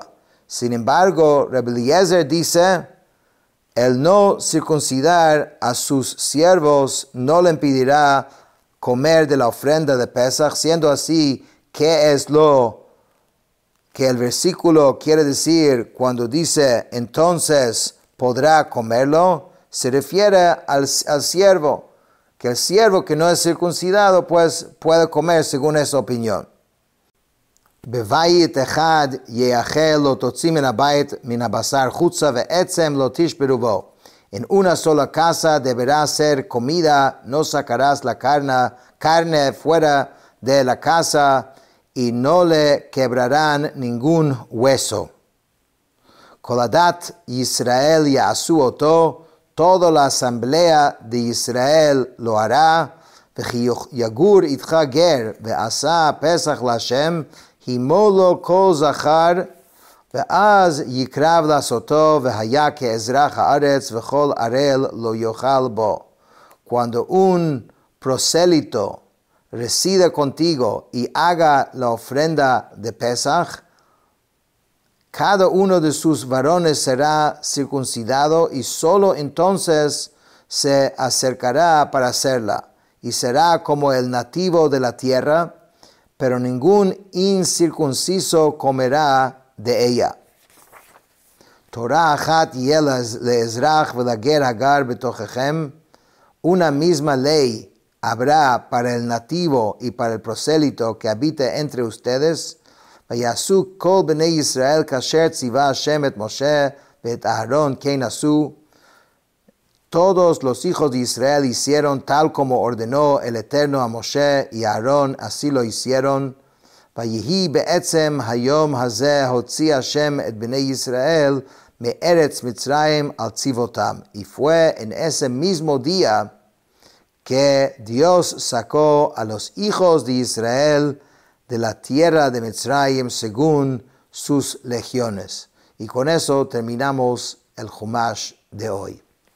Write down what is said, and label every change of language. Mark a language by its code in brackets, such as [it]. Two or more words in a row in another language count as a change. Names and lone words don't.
[es] Sin embargo, Rabbi Eliezer dice, el no circuncidar a sus siervos no le impedirá comer de la ofrenda de Pesach, siendo así, ¿qué es lo que el versículo quiere decir cuando dice, entonces podrá comerlo? Se refiere al siervo, que el siervo que no es circuncidado pues puede comer según esa opinión. [he] בבית אחד יאכל לא תוציא מן הבית מן הבשר חוצה ועצם לא תשברו בו. [es] En una sola casa deberá ser comida, no sacarás la carne fuera de la casa y no le quebrarán ningún hueso. [he] כל עדת ישראל יעשו אותו, [es] toda la asamblea de Israel lo hará. [he] יגור אתך גר ועשה פסח להשם המול לו כל זכר ואז יקרב לעשותו והיה כאזרח הארץ וכל ערל לא יאכל בו. [es] Cuando un prosélito resida contigo y haga la ofrenda de Pesach, cada uno de sus varones será circuncidado y solo entonces se acercará para hacerla y será como el nativo de la tierra, pero ningún incircunciso comerá de ella. [he] תורה אחת יהיה לאזרח ולגר הגר בתוככם. [es] Una misma ley habrá para el nativo y para el prosélito que habita entre ustedes. [he] ויעשו כל בני ישראל כאשר צוה השם את משה ואת אהרן כן עשו. [es] Todos los hijos de Israel hicieron tal como ordenó el Eterno a Moshe y a Aarón, así lo hicieron. [he] ויהי בעצם היום הזה הוציא השם את בני ישראל מארץ מצרים על צבאותם. [es] Y fue en ese mismo día que Dios sacó a los hijos de Israel de la tierra de Mitzrayim según sus legiones. Y con eso terminamos el Chumash de hoy.